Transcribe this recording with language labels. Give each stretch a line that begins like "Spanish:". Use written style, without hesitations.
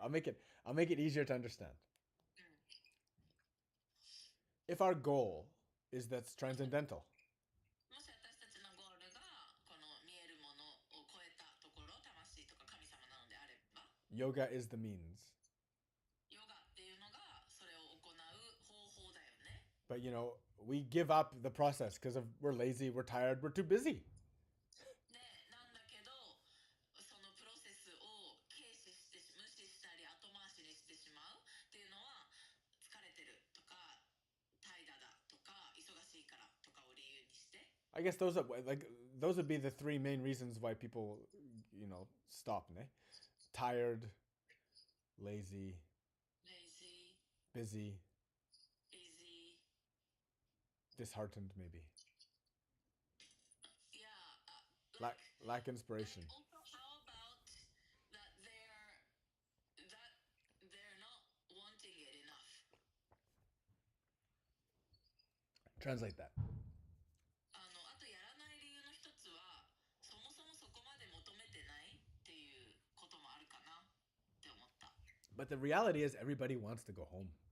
English: I'll make it easier to understand. If our goal is that's transcendental,
Japanese: もし私たちのゴールがこの見えるものを超えたところ、魂とか神様なのであれば、
English: yoga is the means.
Japanese: ヨガっていうのがそれを行う方法だよね。
English: But we give up the process because we're lazy, we're tired, we're too busy.
Japanese: で、なんだけど、そのプロセスを軽視して無視したり後回しにしてしまうっていうのは、疲れてるとか怠惰だとか忙しいからとかを理由にして。
English: I guess those would be the three main reasons why people, stop. Tired, lazy, lazy, busy, busy, disheartened maybe. yeah, Lack inspiration. also, how about that they're not wanting it enough? Translate that.
Japanese: あとやらない理由の一つは、そもそもそこまで求めてないっていうこともあるかなって思った。
English: But the reality is everybody wants to go home.